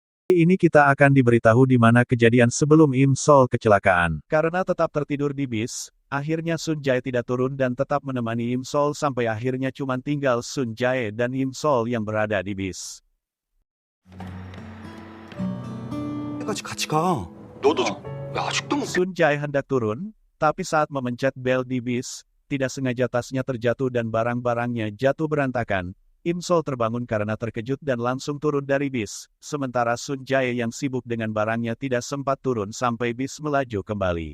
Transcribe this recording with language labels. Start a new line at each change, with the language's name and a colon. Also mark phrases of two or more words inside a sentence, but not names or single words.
Indonesian: Ini kita akan diberitahu di mana kejadian sebelum Im Sol kecelakaan. Karena tetap tertidur di bis, akhirnya Sun Jae tidak turun dan tetap menemani Im Sol sampai akhirnya cuma tinggal Sun Jae dan Im Sol yang berada di bis.
Korean: 까지 같이 가. 너도 야, 아직도 못.
Indonesian: Sun Jae hendak turun, tapi saat memencet bel di bis, tidak sengaja tasnya terjatuh dan barang-barangnya jatuh berantakan. Im Sol terbangun karena terkejut dan langsung turun dari bis, sementara Sun Jae yang sibuk dengan barangnya tidak sempat turun sampai bis melaju kembali.